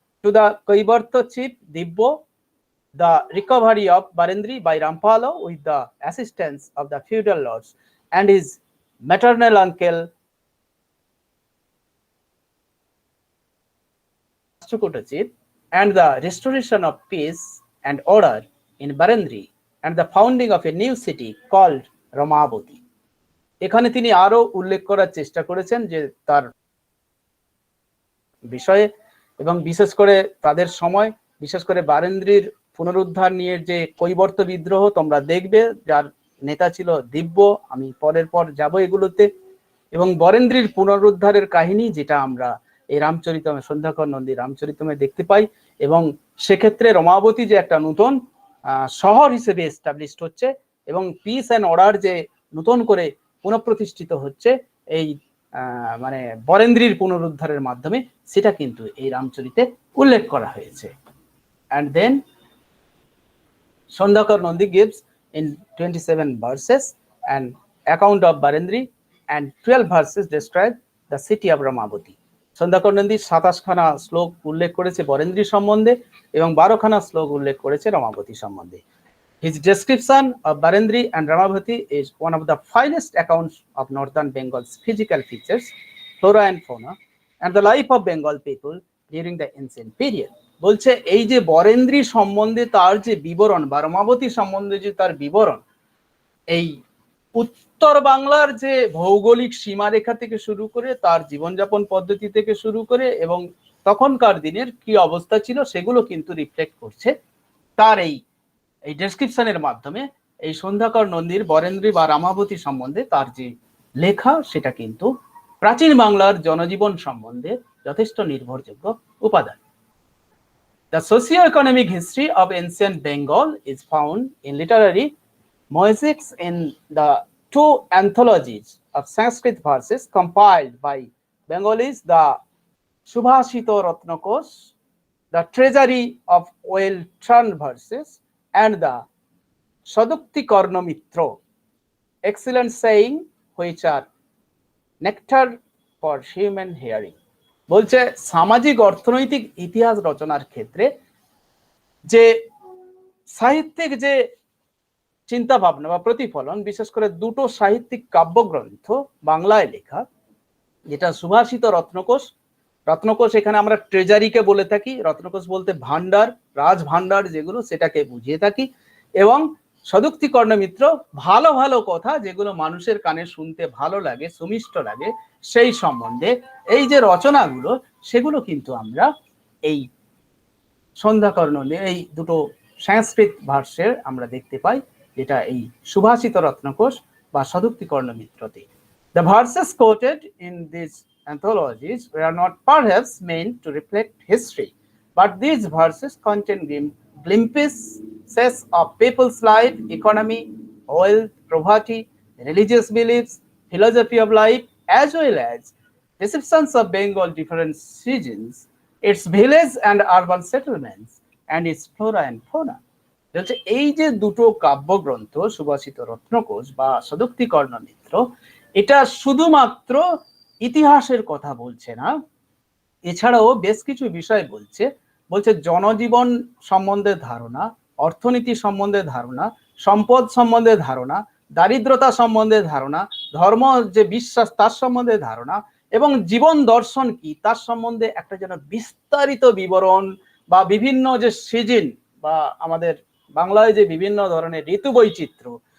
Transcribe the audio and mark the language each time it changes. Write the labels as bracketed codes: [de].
[en] To the Kaivartha chief Dibbo, the recovery of Barendri by Rampalo with the assistance of the feudal lords and his maternal uncle Rashtrakuta, and the restoration of peace and order in Barendri, and the founding of a new city called Ramavati. [bn] এখানে তিনি আরো উল্লেখ করার চেষ্টা করেছেন যে তার বিষয়ে, এবং বিশেষ করে তাদের সময়, বিশেষ করে বারেন্দ্রীর পুনরুদ্ধার নিয়ে যে কৈবর্ত বিদ্রোহ তোমরা দেখবে, যার নেতা ছিল দিব্য, আমি পরের পর যাব এগুলোতে, এবং বরেন্দ্রীর পুনরুদ্ধারের কাহিনী, যেটা আমরা এই রামচরিতমে, সন্ধ্যাকর নন্দীর রামচরিতমে দেখতে পাই। এবং সেক্ষেত্রে রমাবতী যে একটা নতুন শহর হিসেবে এস্টাবলিশড হচ্ছে, এবং [en] peace and order [bn] যে নতুন করে পুনঃপ্রতিষ্ঠিত হচ্ছে এই মানে বরেন্দ্রীর পুনরুদ্ধারের মাধ্যমে, সেটা কিন্তু এই রামচরিতে উল্লেখ করা হয়েছে। [en] And then Sandhakar Nandi gives in 27 verses an account of Barendri, and 12 verses describe the city of Ramavati. [bn] Sandhyakar Nandi 27 খানা শ্লোক উল্লেখ করেছে বরেন্দ্রী সম্বন্ধে, এবং 12 খানা শ্লোক উল্লেখ করেছে রমাবতী সম্বন্ধে। [en] His description of Barendri and Ramavati is one of the finest accounts of northern Bengal's physical features, flora and fauna, and the life of Bengal people during the ancient period. [bn] বলছে এই যে বরেন্দ্রী সম্বন্ধে তার যে বিবরণ বা রমাবতী সম্বন্ধে যে তার বিবরণ, এই উত্তর বাংলার যে ভৌগোলিক সীমারেখা থেকে শুরু করে তার জীবনযাপন পদ্ধতি থেকে শুরু করে এবং তখনকার দিনের কি অবস্থা ছিল সেগুলো কিন্তু রিফ্লেক্ট করছে তার এই ডেসক্রিপশনের মাধ্যমে। এই সন্ধ্যাকর নন্দীর বরেন্দ্রী বা রামাবতী সম্বন্ধে তার যে লেখা সেটা কিন্তু প্রাচীন বাংলার জনজীবন সম্বন্ধে যথেষ্ট নির্ভরযোগ্য উপাদান। [en] The socio-economic history of ancient Bengal is found in literary mosaics in the two anthologies of Sanskrit verses compiled by Bengalis, the Subhashito Ratnakosh, the Treasury of Well-Turned Verses, and the Sadukti Karnamitro, excellent saying which are nectar for human hearing. [bn] বলছে সামাজিক অর্থনৈতিক ইতিহাস রচনার ক্ষেত্রে যে সাহিত্যিক যে চিন্তা ভাবনা বা প্রতিফলন, বিশেষ করে দুটো সাহিত্যিক কাব্যগ্রন্থ বাংলায় লেখা, যেটা সুভাষিত রত্নকোষ, রত্নকোষ এখানে আমরা ট্রেজারিকে বলে থাকি, রত্নকোষ বলতে ভান্ডার, রাজ ভান্ডার যেগুলো সেটাকে বুঝিয়ে থাকি, এবং সদুক্তি কর্ণমিত্র, ভালো ভালো কথা যেগুলো মানুষের কানে শুনতে ভালো লাগে, সুমিষ্ট লাগে, সেই সম্বন্ধে এই যে রচনাগুলো সেগুলো কিন্তু আমরা এই সন্ধ্যাকর নন্দীর এই দুটো সংস্কৃত ভাষ্যের আমরা দেখতে পাই, যেটা এই সুভাষিত রত্নকোষ বা সদুক্তি কর্ণমিত্রতে। [en] The verses quoted in these anthologies were not perhaps meant to reflect history, but these verses contain glimpses of people's life, economy, wealth, poverty, religious beliefs, philosophy of life, as well as descriptions of Bengal different seasons, its village and urban settlements, and its flora and fauna. [bn] এই যে দুটো কাব্যগ্রন্থ সুভাষিত রত্নকোষ বা সদুক্তি কর্ণমিত্র, এটা শুধুমাত্র ইতিহাসের কথা বলছে না, এছাড়াও বেশ কিছু বিষয় বলছে। বলছে জনজীবন সম্বন্ধে ধারণা, অর্থনীতি সম্বন্ধে ধারণা, সম্পদ সম্বন্ধে ধারণা, দারিদ্রতা সম্বন্ধে ধারণা, ধর্ম যে বিশ্বাস তার সম্বন্ধে ধারণা, এবং জীবন দর্শন কি তার সম্বন্ধে একটা যেন বিস্তারিত বিবরণ, বা বিভিন্ন যে সিজন বা আমাদের বাংলায় যে বিভিন্ন ধরনের ঋতু বৈচিত্র্য